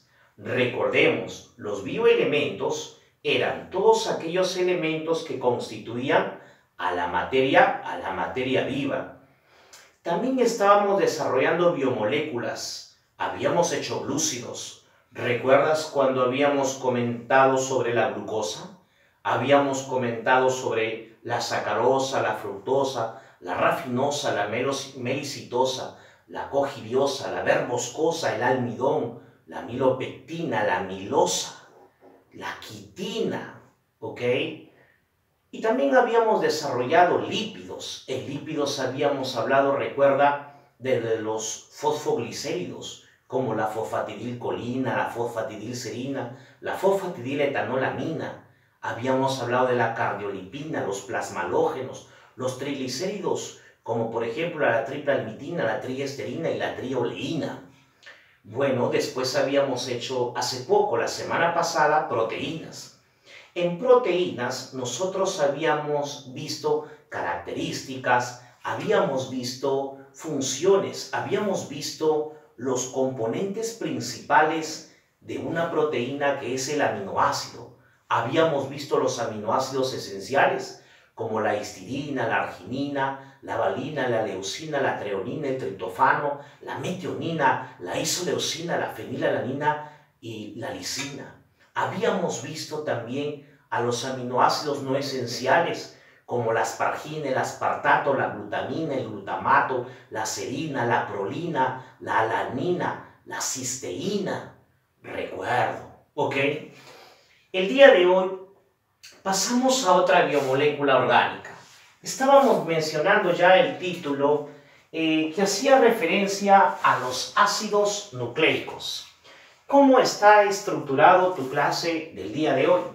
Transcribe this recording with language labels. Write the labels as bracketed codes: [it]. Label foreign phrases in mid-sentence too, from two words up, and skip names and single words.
[es] Recordemos, los bioelementos eran todos aquellos elementos que constituían a la materia viva. También estábamos desarrollando biomoléculas, habíamos hecho glúcidos. ¿Recuerdas cuando habíamos comentado sobre la glucosa? Habíamos comentado sobre la sacarosa, la fructosa, la rafinosa, la melicitosa, la cogidiosa, la verboscosa, el almidón, la milopectina, la amilosa, la quitina, ¿ok? Y también habíamos desarrollado lípidos. En lípidos habíamos hablado, recuerda, de los fosfoglicéridos, como la fosfatidilcolina, la fosfatidilserina, la fosfatidiletonolamina. Habíamos hablado de la cardiolipina, los plasmalógenos, los triglicéridos, como por ejemplo la triplalmitina, la triesterina y la trioleína. Bueno, después habíamos hecho hace poco, la semana pasada, proteínas. En proteínas nosotros habíamos visto características, habíamos visto funciones, habíamos visto los componentes principales de una proteína que es el aminoácido. Habíamos visto los aminoácidos esenciales como la histidina, la arginina, la valina, la leucina, la treonina, el triptofano, la metionina, la isoleucina, la fenilalanina y la lisina. Habíamos visto también a los aminoácidos no esenciales como la aspargina, el aspartato, la glutamina, el glutamato, la serina, la prolina, la alanina, la cisteína. Recuerdo, ¿ok? El día de hoy pasamos a otra biomolécula orgánica. Estábamos mencionando ya el título que hacía referencia a los ácidos nucleicos. ¿Cómo está estructurado tu clase del día de hoy?